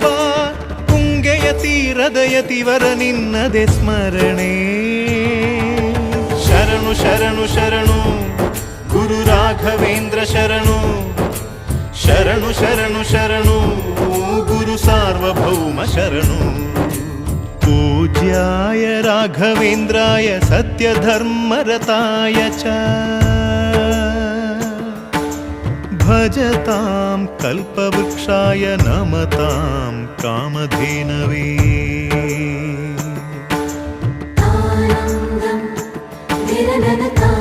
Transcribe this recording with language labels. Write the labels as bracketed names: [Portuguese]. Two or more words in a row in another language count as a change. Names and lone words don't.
[Kannada] ತುಂಗೆಯ ತೀರದ ಯತಿವರ ನಿನ್ನದೆ ಸ್ಮರಣೆ. ಶರಣು ಶರಣು ಶರಣು ಗುರು ರಾಘವೇಂದ್ರ ಶರಣು. ಶರಣು ಶರಣು ಶರಣು ಗುರು ಸಾರ್ವಭೌಮ ಶರಣು. [Sanskrit] पूज्याय राघवेन्द्राय सत्यधर्मरताय च भजतां कल्पवृक्षाय नमतां कामधेनवे. आनन्दं निरनन